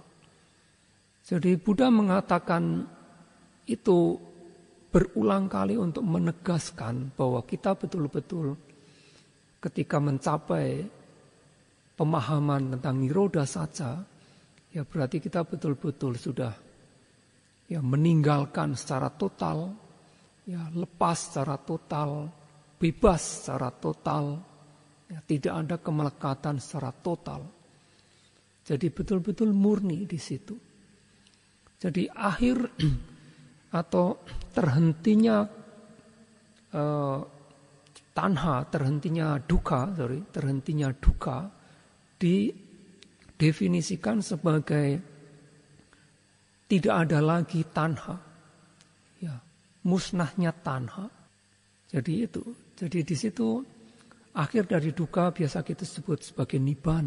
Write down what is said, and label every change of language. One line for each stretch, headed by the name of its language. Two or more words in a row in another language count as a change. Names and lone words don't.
Indonesian: Jadi Buddha mengatakan itu berulang kali untuk menegaskan bahwa kita betul-betul ketika mencapai pemahaman tentang nirodha saja, ya berarti kita betul-betul sudah ya meninggalkan secara total, ya lepas secara total, bebas secara total, ya tidak ada kemelekatan secara total. Jadi betul-betul murni di situ. Jadi akhir atau terhentinya tanha, terhentinya dukkha didefinisikan sebagai tidak ada lagi tanha, ya musnahnya tanha. Jadi itu, jadi di situ akhir dari dukkha biasa kita sebut sebagai nibbana.